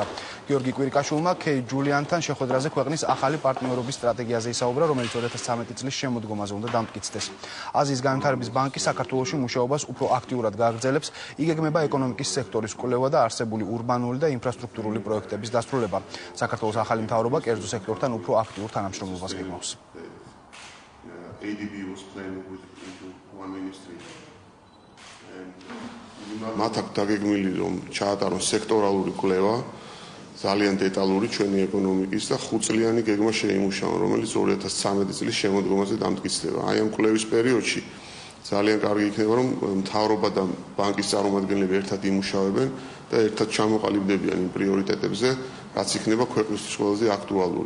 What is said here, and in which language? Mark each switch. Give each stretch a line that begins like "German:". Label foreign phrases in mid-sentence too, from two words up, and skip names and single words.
Georgian: გიორგი კვირიკაშვილმა კეი ჯულიანთან შეხვედრაზე ქვეყნის ახალი პარტნიორობის სტრატეგიაზე ისაუბრა, რომელიც 2013 წლის შემოდგომაზე უნდა დამტკიცდეს. აზიის განვითარების ბანკი საქართველოში მუშაობას უფრო აქტიურად გააგრძელებს, იგეგმება ეკონომიკის სექტორის კვლევა და არსებული урბანული და ინფრასტრუქტურული პროექტების დასრულება. საქართველოს ახალი მთავრობა კერძო სექტორთან უფრო აქტიურ თანამშრომლობას გეგმავს.
English: ADB was playing with one ministry.
Georgian: მათ აქ დაგეგმილი რომ ჩაატარონ სექტორალური კვლევა, ძალიან დეტალური ჩვენი ეკონომიკის და 5 წლიანი გეგმა შეიმუშაონ, რომელიც 2013 წლის შემოდგომაზე დამტკიცდება. აი ამ კვლევის პერიოდში ძალიან კარგი იქნება რომ მთავრობა და ბანკის წარმომადგენლები ერთად იმუშავებენ და ერთად ჩამოყალიბდებიან იმ პრიორიტეტებზე, რაც იქნება ქვეყნისთვის ყველაზე აქტუალური.